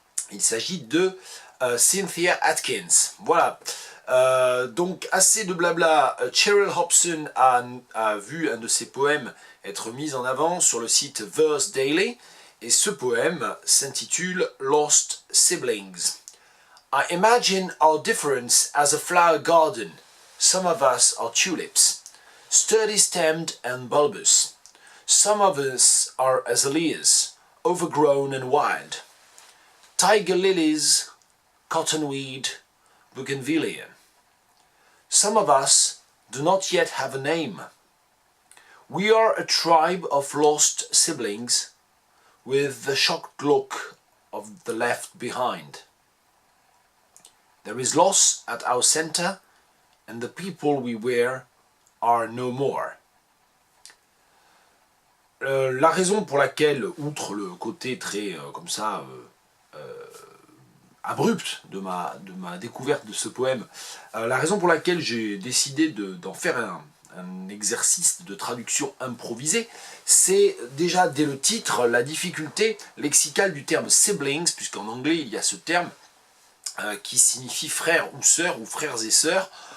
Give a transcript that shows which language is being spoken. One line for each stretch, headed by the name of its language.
French: Il s'agit de Cynthia Atkins. Voilà. Donc assez de blabla. Cheryl Hobson a vu un de ses poèmes être mis en avant sur le site Verse Daily, et ce poème s'intitule Lost Siblings.
English: I imagine our difference as a flower garden. Some of us are tulips, sturdy-stemmed and bulbous. Some of us are azaleas, overgrown and wild. Tiger lilies, cottonweed, bougainvillea. Some of us do not yet have a name. We are a tribe of lost siblings, with the shocked look of the left behind. There is loss at our center, and the people we were are no more.
French: La raison pour laquelle, outre le côté très comme ça abrupt de ma découverte de ce poème, la raison pour laquelle j'ai décidé d'en faire un exercice de traduction improvisée, c'est déjà dès le titre la difficulté lexicale du terme siblings, puisqu'en anglais il y a ce terme qui signifie frère ou sœur ou frères et sœurs.